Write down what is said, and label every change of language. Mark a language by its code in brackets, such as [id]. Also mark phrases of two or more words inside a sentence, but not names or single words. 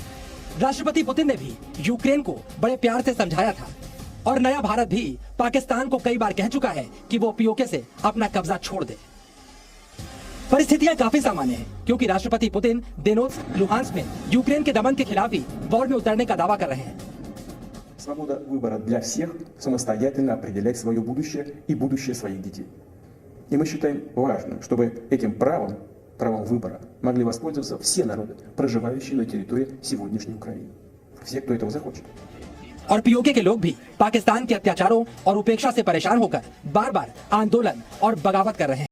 [hi] राष्ट्रपति पुतिन ने भी यूक्रेन को बड़े प्यार से समझाया था और नया भारत भी पाकिस्तान को कई बार कह चुका है कि वो पीओके से अपना कब्जा छोड़ दे। परिस्थितियां काफी सामान्य हैं क्योंकि राष्ट्रपति पुतिन दोनेत्स्क, लुहांस्क में यूक्रेन के दमन के खिलाफ ही वॉर में उतरने का दावा कर रहे हैं। [ru] Свобода выбора для всех самостоятельно определять свое будущее и будущее своих детей. И мы считаем важным, чтобы этим правом выбора могли воспользоваться все народы, проживающие на территории сегодняшней Украины. Все, кто этого захочет. [hi] और पीओके के लोग भी पाकिस्तान के अत्याचारों और उपेक्षा से परेशान होकर बार बार आंदोलन और बगावत कर रहे हैं।